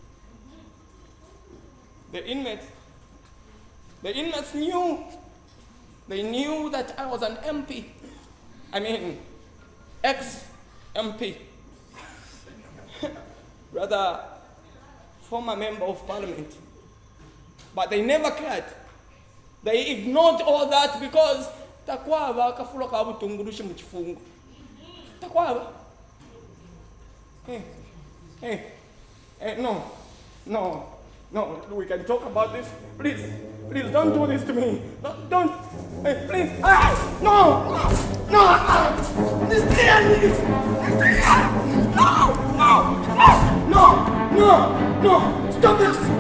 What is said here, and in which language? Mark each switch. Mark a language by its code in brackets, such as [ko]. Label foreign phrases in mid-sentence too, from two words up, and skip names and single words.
[en] The inmates knew that I was an MP. I mean, ex-MP. Rather, former member of parliament. But they never cared. They ignored all that because [bem] takwaba kafula kabutungurushe mu kifungo. [en] Takwaba. Hey, no, we can talk about this. Please, don't do this to me. Don't, hey, please. This please. No, stop this.